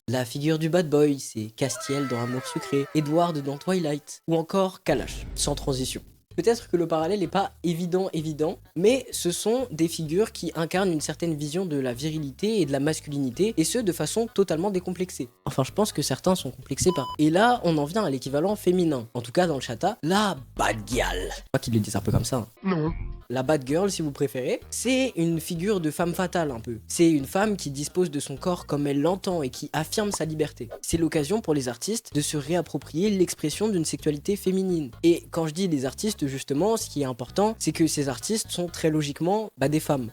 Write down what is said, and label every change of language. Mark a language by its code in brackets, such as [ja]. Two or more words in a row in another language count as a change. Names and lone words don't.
[fr] La figure du [en] bad boy, [fr] c'est Castiel dans Amour sucré, Edward dans Twilight, ou encore Kalash, sans transition. Peut-être que le parallèle n'est pas évident, mais ce sont des figures qui incarnent une certaine vision de la virilité et de la masculinité, et ce de façon totalement décomplexée. Enfin, je pense que certains sont complexés par... Et là, on en vient à l'équivalent féminin, en tout cas dans le Chata, la [en] bad girl. [fr] Pas qu'ils le disent un peu comme ça. Hein. Non. La [en] bad girl, [fr] si vous préférez, c'est une figure de femme fatale un peu. C'est une femme qui dispose de son corps comme elle l'entend et qui affirme sa liberté. C'est l'occasion pour les artistes de se réapproprier l'expression d'une sexualité féminine. Et quand je dis les artistes, justement, ce qui est important, c'est que ces artistes sont très logiquement des femmes.